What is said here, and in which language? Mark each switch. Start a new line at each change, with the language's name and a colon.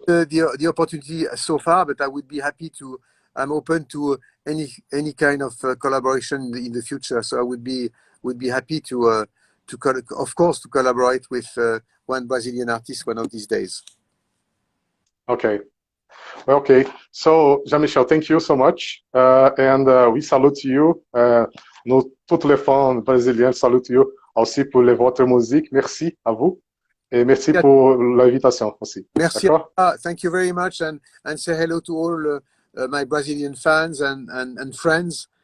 English: The opportunity so far, but I would be happy to. I'm open to any kind of collaboration in the future. So I would be happy to of course to collaborate with one Brazilian artist one of these days. Okay. Okay. So Jean Michel, thank you so much, and we salute you.
French: Nous toutes les fans brésiliens salutent you aussi pour votre musique. Merci à vous. Et merci pour l'invitation aussi. Merci.
English: Thank you very much, and say hello to all my Brazilian fans and friends.